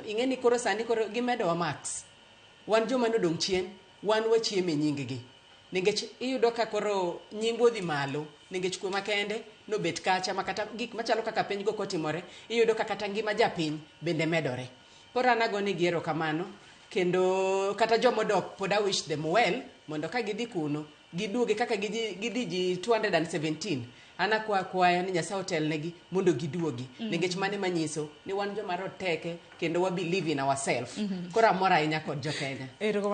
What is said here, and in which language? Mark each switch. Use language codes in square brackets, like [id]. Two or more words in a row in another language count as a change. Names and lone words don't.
[luo] Ing'eni koro sani koro gimedo wa max. Wan joma nodong' chien, wan wachieme nying gi. Nikech iyudo ka koro nying odhi malo, nikech kwe makende nobet kacha makata gik machalo kaka piny go kotimore, iyudo ka kata ngima japiny bende medore. Koro anago ni giero kamano, kendo kata jomodok pod [en] I wish them well, [luo] mondo ka gidhi kuno, giduoge kaka gidhi ji 217. Ana kwaya ni Nyasaye otelnegi mondo giduogi. Nikech mane manyiso ni wan joma roteke kendo wa [en] believe in ourselves. [luo] Koro amor ahinya kod jo Kenya.